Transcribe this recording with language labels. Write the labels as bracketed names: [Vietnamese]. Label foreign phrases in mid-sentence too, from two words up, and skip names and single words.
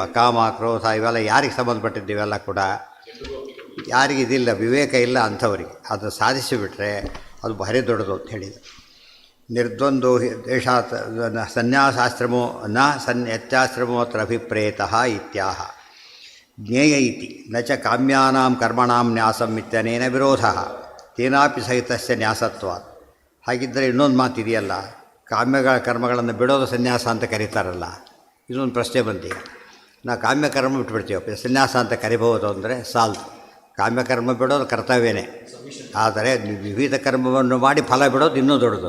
[Kannada] ಕಾಮ, ಕ್ರೋಧ ಇವೆಲ್ಲ ಯಾರಿಗೆ ಸಂಬಂಧಪಟ್ಟಿದ್ದೀವೆಲ್ಲ ಕೂಡ ಯಾರಿಗಿದಿಲ್ಲ, ವಿವೇಕ ಇಲ್ಲ ಅಂಥವರಿಗೆ. ಅದು ಸಾಧಿಸಿಬಿಟ್ರೆ ಅದು ಭಾರಿ ದೊಡ್ಡದು ಅಂತ ಹೇಳಿದರು. [Sanskrit] ನಿರ್ದ್ವಂದ್ವೋ ದ್ವೇಷಾತ್ ಸನ್ಯಾಸಾಶ್ರಮೋ ನ ಯತ್ಯಾಶ್ರಮೋತ್ರ ಅಭಿಪ್ರೇತಃ ಇತ್ಯಾಹ. ಜ್ಞೇಯ ಇತಿ ನ ಚ ಕಾಮ್ಯಾನಾಂ ಕರ್ಮಣಾಂ ನ್ಯಾಸಂ ಇತ್ಯನೇನ ವಿರೋಧಃ. ತೇನಾಪಿ ಸಹಿತಸ್ಯ ನ್ಯಾಸತ್ವ. [Kannada] ಹಾಗಿದ್ದರೆ ಇನ್ನೊಂದು ಮಾತಿದೆಯಲ್ಲ, ಕಾಮ್ಯಗಳ ಕರ್ಮಗಳನ್ನು ಬಿಡೋದು ಸನ್ಯಾಸ ಅಂತ ಕರೀತಾರಲ್ಲ, ಇದೊಂದು ಪ್ರಶ್ನೆ ಬಂದಿ. ನಾವು ಕಾಮ್ಯಕರ್ಮ ಬಿಟ್ಬಿಡ್ತೀವಪ್ಪ, ಸನ್ಯಾಸ ಅಂತ ಕರಿಬಹುದು ಅಂದರೆ ಸಾಲ್ದು. ಕಾಮ್ಯಕರ್ಮ ಬಿಡೋದು ಕರ್ತವ್ಯನೇ, ಆದರೆ ವಿವಿಧ ಕರ್ಮವನ್ನು ಮಾಡಿ ಫಲ ಬಿಡೋದು ಇನ್ನೂ ದೊಡ್ಡದು.